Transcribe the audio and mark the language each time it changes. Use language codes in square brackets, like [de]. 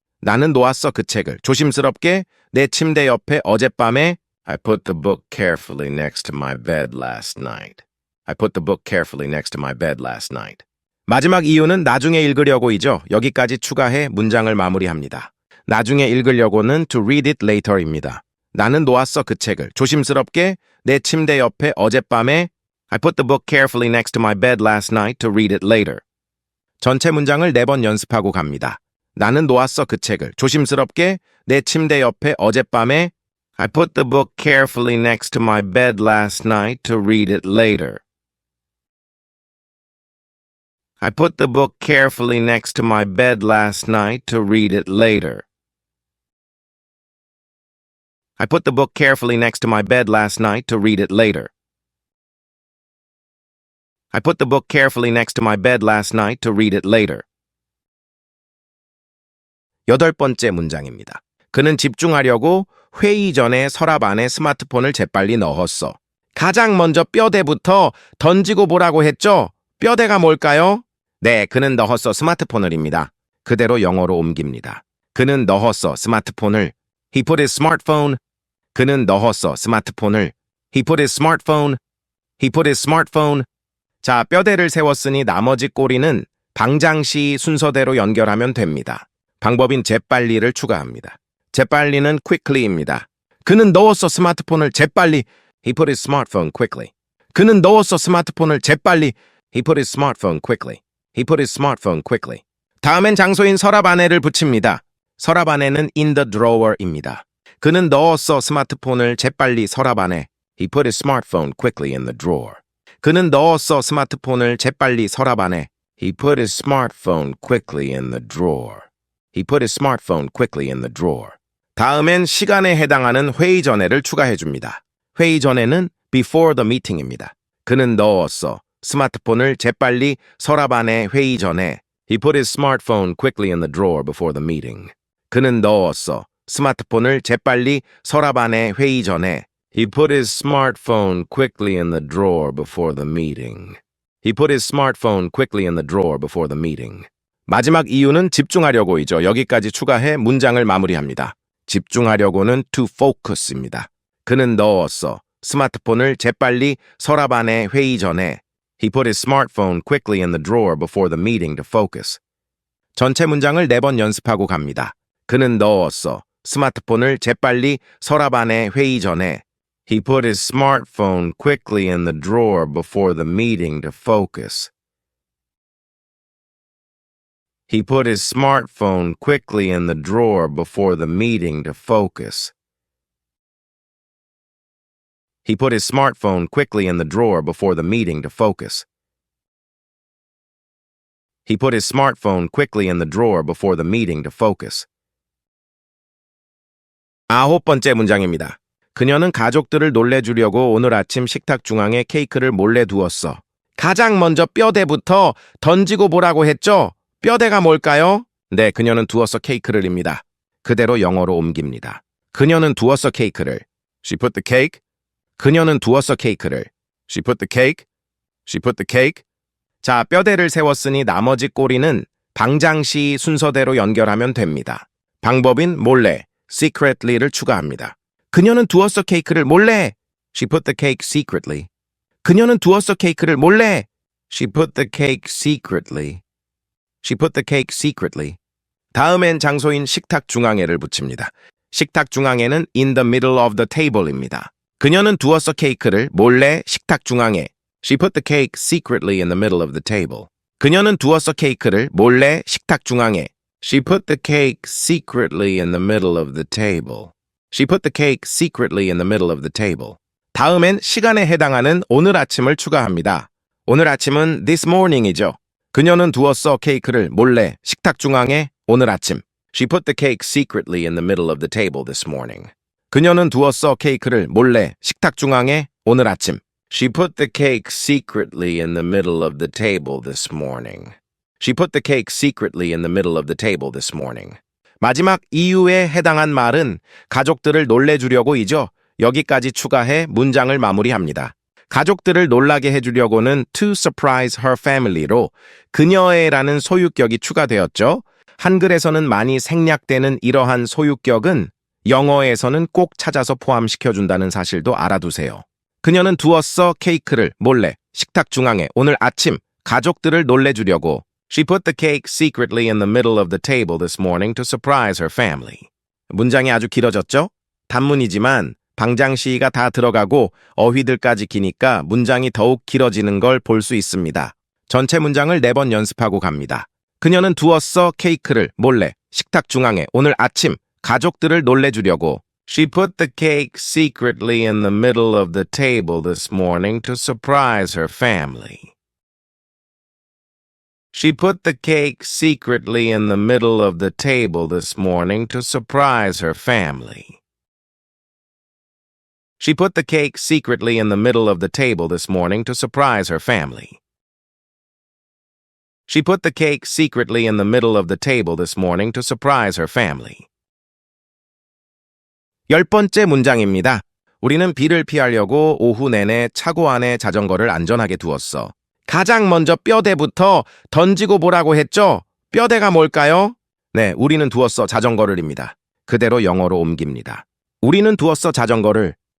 [ko] 나는 놓았어 그 책을 조심스럽게 내 침대 옆에 어젯밤에. [en] I put the book carefully next to my bed last night. I put the book carefully next to my bed last night. [ko] 마지막 이유는 나중에 읽으려고이죠. 여기까지 추가해 문장을 마무리합니다. 나중에 읽으려고는 [en] to read it later [ko] 입니다. 나는 놓았어 그 책을 조심스럽게 내 침대 옆에 어젯밤에. [en] I put the book carefully next to my bed last night to read it later. [ko] 전체 문장을 4번 연습하고 갑니다. 나는 놓았어 그 책을 조심스럽게 내 침대 옆에 어젯밤에. [en] I put the book carefully next to my bed last night to read it later. I put the book carefully next to my bed last night to read it later. I put the book carefully next to my bed last night to read it later. I put the book carefully next to my bed last night to read it later. [ko] 8번째 문장입니다. 그는 집중하려고 회의 전에 서랍 안에 스마트폰을 재빨리 넣었어. 가장 먼저 뼈대부터 던지고 보라고 했죠? 뼈대가 뭘까요? 네, 그는 넣었어 스마트폰을입니다. 그대로 영어로 옮깁니다. 그는 넣었어 스마트폰을. [en] He put his smartphone. [ko] 그는 넣었어 스마트폰을. [en] He put his smartphone. He put his smartphone. [ko] 자, 뼈대를 세웠으니 나머지 꼬리는 방장시 순서대로 연결하면 됩니다. 방법인 재빨리를 추가합니다. 재빨리는 quickly입니다. 그는 넣었어 스마트폰을 재빨리. [en] He put his smartphone quickly. [ko] 그는 넣었어 스마트폰을 재빨리. [en] He put his smartphone quickly. He put his smartphone quickly. [ko] 다음엔 장소인 서랍 안에를 붙입니다. 서랍 안에는 [en] in the drawer [ko] 입니다. 그는 넣었어 스마트폰을 재빨리 서랍 안에. [en] He put his smartphone quickly in the drawer. [ko] 그는 넣었어 스마트폰을 재빨리 서랍 안에. [en] He put his smartphone quickly in the drawer. He put his smartphone quickly in the drawer. [ko] 다음엔 시간에 해당하는 회의 전에를 추가해 줍니다. 회의 전에는 [en] before the meeting [ko] 입니다. 그는 넣었어 스마트폰을 재빨리 서랍 안에 회의 전에. [en] He put his smartphone quickly in the drawer before the meeting. [ko] 그는 넣었어 스마트폰을 재빨리 서랍 안에 회의 전에. [en] He put his smartphone quickly in the drawer before the meeting. He put his smartphone quickly in the drawer before the meeting. [ko] 마지막 이유는 집중하려고이죠. 여기까지 추가해 문장을 마무리합니다. 집중하려고는 to focus입니다. 그는 넣었어. 스마트폰을 재빨리 서랍 안에 회의 전에. [en] He put his smartphone quickly in the drawer before the meeting to focus. [ko] 전체 문장을 4번 연습하고 갑니다. 그는 넣었어. 스마트폰을 재빨리 서랍 안에 회의 전에. [en] He put his smartphone quickly in the drawer before the meeting to focus. He put his smartphone quickly in the drawer before the meeting to focus. He put his smartphone quickly in the drawer before the meeting to focus. He put his smartphone quickly in the drawer before the meeting to focus. [ko] 9번째 문장입니다. 그녀는 가족들을 놀래주려고 오늘 아침 식탁 중앙에 케이크를 몰래 두었어. 가장 먼저 뼈대부터 던지고 보라고 했죠? 뼈대가 뭘까요? 네, 그녀는 두었어 케이크를입니다. 그대로 영어로 옮깁니다. 그녀는 두었어 케이크를. [en] She put the cake. [ko] 그녀는 두었어 케이크를. [en] She put the cake. She put the cake. [ko] 자, 뼈대를 세웠으니 나머지 꼬리는 방장시 순서대로 연결하면 됩니다. 방법인 몰래, secretly를 추가합니다. 그녀는 두었어 케이크를 몰래. [en] She put the cake secretly. [ko] 그녀는 두었어 케이크를 몰래. [en] She put the cake secretly. She put the cake secretly. [ko] 다음엔 장소인 식탁 중앙에를 붙입니다. 식탁 중앙에는 [en] in the middle of the table [ko] 입니다. 그녀는 두었어 케이크를 몰래 식탁 중앙에. [en] She put the cake secretly in the middle of the table. [ko] 그녀는 두었어 케이크를 몰래 식탁 중앙에. [en] She put the cake secretly in the middle of the table. She put the cake secretly in the middle of the table. [ko] 다음엔 시간에 해당하는 오늘 아침을 추가합니다. 오늘 아침은 [en] this morning [ko] 이죠. 그녀는 두었어 케이크를 몰래 식탁 중앙에 오늘 아침. [en] She put the cake secretly in the middle of the table this morning. [ko] 그녀는 두었어 케이크를 몰래 식탁 중앙에 오늘 아침. [en] She put the cake secretly in the middle of the table this morning. She put the cake secretly in the middle of the table this morning. [ko] 마지막 이유에 해당한 말은 가족들을 놀래주려고이죠. 여기까지 추가해 문장을 마무리합니다. 가족들을 놀라게 해주려고는 [en] to surprise her family [ko] 로 그녀의라는 소유격이 추가되었죠. 한글에서는 많이 생략되는 이러한 소유격은 영어에서는 꼭 찾아서 포함시켜준다는 사실도 알아두세요. 그녀는 두었어 케이크를 몰래 식탁 중앙에 오늘 아침 가족들을 놀래주려고. [en] She put the cake secretly in the middle of the table this morning to surprise her family. [ko] 문장이 아주 길어졌죠? 단문이지만 방장시가 다 들어가고 어휘들까지 기니까 문장이 더욱 길어지는 걸 볼 수 있습니다. 전체 문장을 4번 연습하고 갑니다. 그녀는 두었어 케이크를 몰래 식탁 중앙에 오늘 아침 가족들을 놀래주려고. [en] She put the cake secretly in the middle of the table this morning to surprise her family. She put the cake secretly in the middle of the table this morning to surprise her family. She put the cake secretly in the middle of the table this morning to surprise her family. She put the cake secretly in the middle of the table this morning to surprise her family. [ko] 10번째 문장입니다. 우리는 비를 피하려고 오후 내내 차고 안에 자전거를 안전하게 두었어. 가장 먼저 뼈대부터 던지고 보라고 했죠? 뼈대가 뭘까요? 네, 우리는 두었어 자전거를입니다. 그대로 영어로 옮깁니다. 우리는 두었어 자전거를.